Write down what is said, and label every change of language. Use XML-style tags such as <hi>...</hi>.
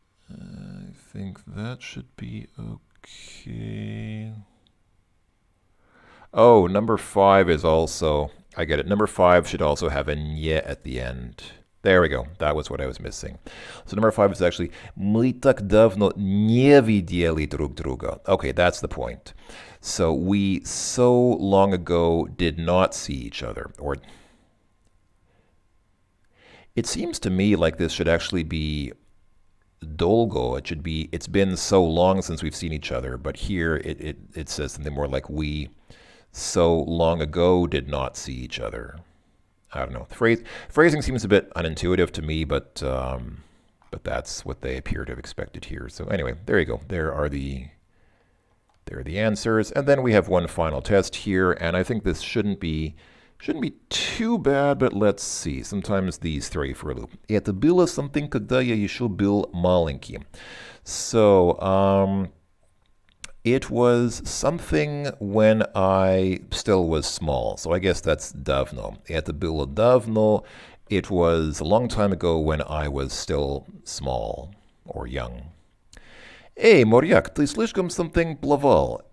<en>I think that should be okay. Oh, number 5 is also, I get it. Number 5 should also have a nye at the end. There we go. That was what I was missing. So number 5 is actually</en> <ru>мы так давно не видели друг друга.</ru> <en>Okay, that's the point. So we so long ago did not see each other. Or it seems to me like this should actually be долго. It should be, it's been so long since we've seen each other, but here it says something more like we so long ago did not see each other. I don't know. The phrasing seems a bit unintuitive to me, but that's what they appear to have expected here. So anyway, there you go. There are the answers, and then we have one final test here, and I think this shouldn't be too bad, but let's see. Sometimes these throw you for a loop.</en> <ru>Это было something, когда я еще был маленький.</ru> <en>So, it was something when I still was small. So I guess that's давно.</en> <ru>Это было давно.</ru> <en>It was a long time ago when I was still small or young.</en> <ru>Эй, моряк, ты слишком something плавал.</ru>